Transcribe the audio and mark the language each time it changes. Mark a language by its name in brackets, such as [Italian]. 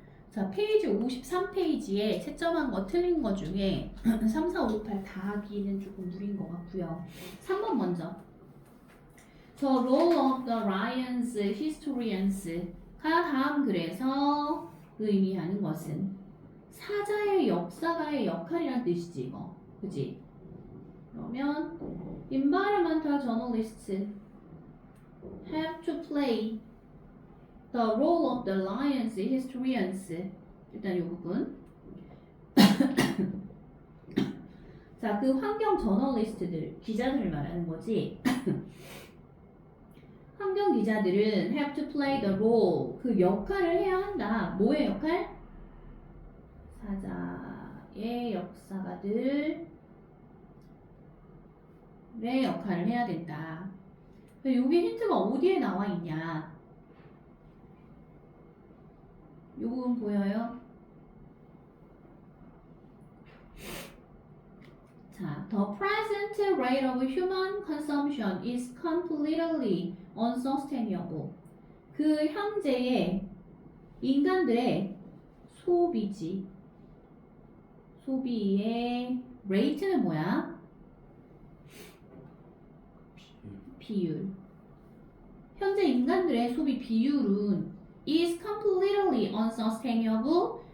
[Korean] 자, 페이지 53페이지에 채점한 거 틀린 거 중에 3, 4, 5, 6, 8 다 하기는 조금 무리인 것 같고요. 3번 먼저. [English] The role of the Lions historians [Korean] 가 다음 글에서 의미하는 것은 사자의 역사가의 역할이란 뜻이지 이거. 그치? [English] 그러면 environmental journalists have to play the role of the lions historians. [Korean] 일단 이 부분. 자, 그 환경 저널리스트들, 기자들을 말하는 거지. 환경 기자들은 [English] have to play the role, [Korean] 그 역할을 해야 한다. 뭐의 역할? 사자의 역사가들의 역할을 해야 된다. 여기 힌트가 어디에 나와 있냐? 요 부분 보여요? 자, [English] the present rate of human consumption is completely unsustainable. [Korean] 그 현재의 인간들의 소비지. 소비의 rate는 뭐야? 비율. 현재 인간들의 소비 비율은 [English] is completely unsustainable.